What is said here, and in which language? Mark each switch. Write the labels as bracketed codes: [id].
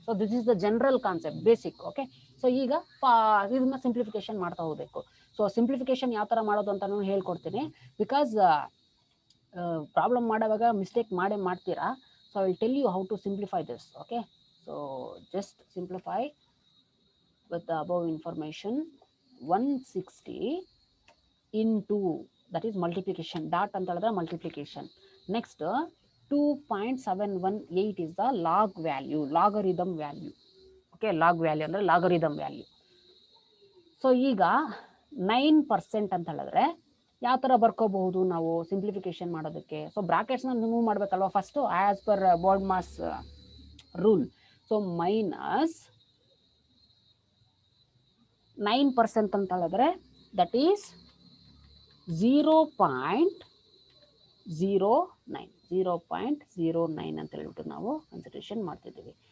[en] so this is the general concept, [kn] basic. Okay, so ಈಗ ಇದನ್ನ simplification ಮಾಡ್ತಾ ಹೋಗಬೇಕು. ಸೊ ಸಿಂಪ್ಲಿಫಿಕೇಶನ್ ಯಾವ ಥರ ಮಾಡೋದು ಅಂತ ನಾನು ಹೇಳ್ಕೊಡ್ತೀನಿ, ಬಿಕಾಸ್ ಪ್ರಾಬ್ಲಮ್ ಮಾಡುವಾಗ ಮಿಸ್ಟೇಕ್ ಮಾಡ್ತೀರಾ. [en] So I will tell you how to simplify this. Okay, so just simplify with the above information. 160 into, that is multiplication, dot ಅಂತ ಹೇಳಿದ್ರೆ multiplication. Next 2.718 is the log value, logarithm value. Okay, log value ಅಂದ್ರೆ logarithm value. [kn] So ಈಗ 9% ಅಂತ ಹೇಳಿದ್ರೆ ಯಾವ ಥರ ಬರ್ಕೋಬಹುದು ನಾವು simplification ಮಾಡೋದಕ್ಕೆ. So ಬ್ರಾಕೆಟ್ಸ್ನ remove ಮಾಡಬೇಕಲ್ವಾ first, as per board mass rule. So minus 9% ಅಂತ ಹೇಳಿದ್ರೆ ದಟ್ ಈಸ್ 0.09 ಅಂತ ಹೇಳ್ಬಿಟ್ಟು ನಾವು ಕನ್ಸಿಡರೇಷನ್ ಮಾಡ್ತಿದ್ದೀವಿ.